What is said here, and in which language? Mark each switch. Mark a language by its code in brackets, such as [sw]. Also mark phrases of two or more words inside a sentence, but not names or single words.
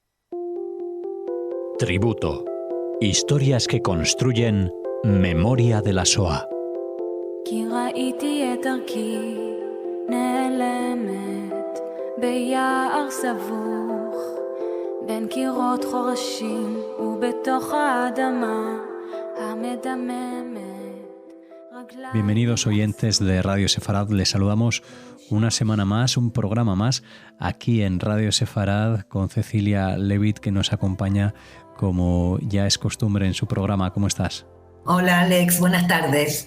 [es] Tributo. Historias que construyen memoria de la Shoah. [he] כי ראיתי את דרכי נעלמת ביער סבוך בין קירות חורשים ובתוך האדמה המדממת. [es] Bienvenidos oyentes de Radio Sefarad, les saludamos una semana más, un programa más aquí en Radio Sefarad con Cecilia Levitt, que nos acompaña como ya es costumbre en su programa. ¿Cómo estás? Hola Alex, buenas tardes.